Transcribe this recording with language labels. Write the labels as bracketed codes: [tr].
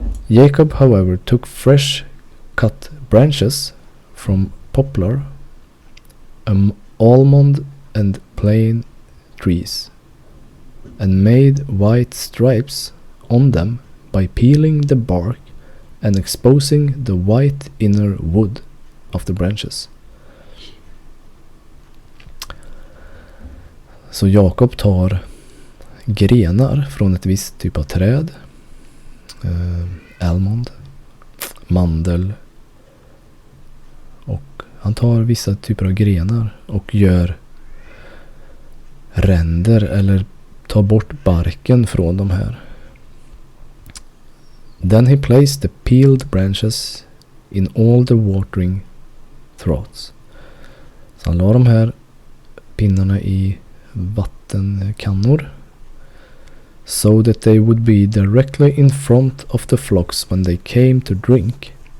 [en] Jacob, however, took fresh cut branches from poplar, almond and plane trees, and made white stripes on them by peeling the bark and exposing the white inner wood of the branches. [sv] Så Jakob tar grenar från ett visst typ av träd, almond, mandel, och han tar vissa typer av grenar och gör ränder eller tar bort barken från de här. [en] Then he placed the peeled branches in all the watering troughs. [sv] Så han la de här pinnarna i vattenkannor, [en] so that they would be directly in front of the flocks when they came to drink.